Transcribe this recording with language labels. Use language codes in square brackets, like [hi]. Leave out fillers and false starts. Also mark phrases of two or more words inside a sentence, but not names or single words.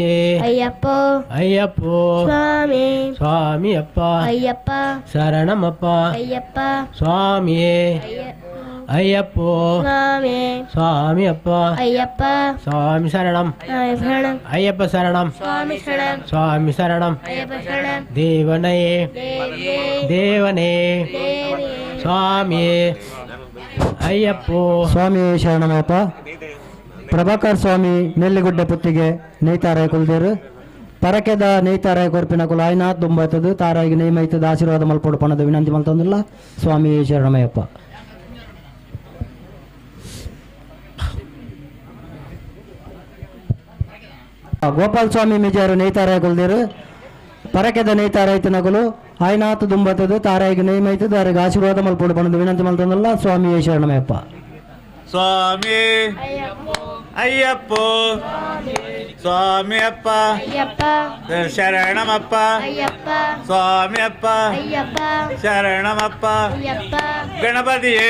[kn] ಅಯ್ಯಪ್ಪೋ ಸ್ವಾಮಿ ಅಪ್ಪ ಶರಣಮಪ್ಪ ಸ್ವಾಮಿ ಅಯ್ಯಪ್ಪೋ ಸ್ವಾಮಿ ಅಪ್ಪ ಸ್ವಾಮಿ ಶರಣಂ ಅಯ್ಯಪ್ಪ ಶರಣಂ ಸ್ವಾಮಿ ಶರಣಂ ದೇವನೇ ದೇವನೇ ಸ್ವಾಮಿ ಅಯ್ಯಪ್ಪೋ ಸ್ವಾಮಿ ಶರಣಮಯ್ಯಪ್ಪ. [tcy] ಪ್ರಭಾಕರ್ ಸ್ವಾಮಿ ನೆಲ್ಲಿಗುಡ್ಡೆ ಪುತ್ತಿಗೆ ನೇಯ್ತಾರಾಯ ಕುಲ್ದೇರು ಪರಕೆದ ನೇಯ್ತಾರಾಯ ಕೊರ್ಪಿನ ಕುಲ ಆಯ್ನಾತ್ ದುಂಬಾಯ್ತದು ತಾರಾಯಿಗೆ ನೇಮೈತದ ಆಶೀರ್ವಾದ ಮಲ್ಪಡು ಪಣದ ವಿನಂತಿ ಮಲ್ತಂದಿಲ್ಲ. [kn] ಸ್ವಾಮಿ ಶರಣಮಯ್ಯಪ್ಪ. [tcy] ಗೋಪಾಲ್ ಸ್ವಾಮಿ ಮಿಜಾರು ನೇಯ್ತಾರಾಯ ಕುಲ್ದೇರು ಪರಕೆದ ನೇಯ್ತಾರಾಯ್ತಿನಗುಲು ಆಯ್ನಾತ್ ದುಂಬಾಯ್ತದು ತಾರಾಯಿಗೆ ನೇಮೈತದ ಅವರಿಗೆ ಆಶೀರ್ವಾದ ಮಲ್ಪಡು ಪಣದ ವಿನಂತಿ ಮಲ್ತಂದಿಲ್ಲ. [kn] ಸ್ವಾಮಿ ಶರಣಮಯ್ಯಪ್ಪ. ಸ್ವಾಮಿ ಅಯ್ಯಪ್ಪೋ ಸ್ವಾಮಿ ಅಪ್ಪ ಶರಣಮಪ್ಪ ಸ್ವಾಮಿ ಅಪ್ಪ ಶರಣಮಪ್ಪ ಗಣಪತಿಯೇ